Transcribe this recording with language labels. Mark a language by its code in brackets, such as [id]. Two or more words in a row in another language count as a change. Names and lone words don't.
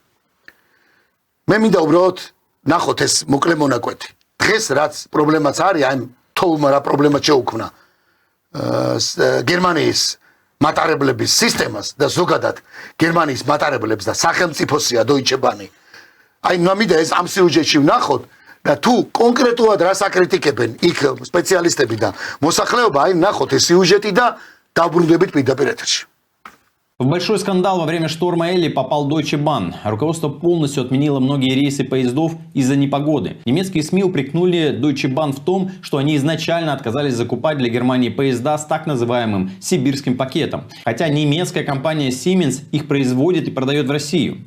[ka] მე მინდა უბრალოდ ნახოთ ეს მოკლე მონაკვეთი დღეს რაც პრობლემაც არის აი თოვლმა რა პრობლემა შეუქმნა გერმანიის მატარებლების სისტემას და ზოგადად გერმანიის მატარებლებს და სახელმწიფოსია Deutsche Bahn აი ნამდვილად ეს ამ სიუჟეტში ვნახოთ და თუ კონკრეტულად რას აკრიტიკებენ იქ სპეციალისტები და მოსახლეობა აი ნახოთ ეს სიუჟეტი და დაბრუნდებით პირდაპირ ეთერში [ru] В большой скандал во время шторма Эли попал Deutsche Bahn. Руководство полностью отменило многие рейсы поездов из-за непогоды. Немецкие СМИ упрекнули Deutsche Bahn в том, что они изначально отказались закупать для Германии поезда с так называемым сибирским пакетом. Хотя немецкая компания Siemens их производит и продает в Россию.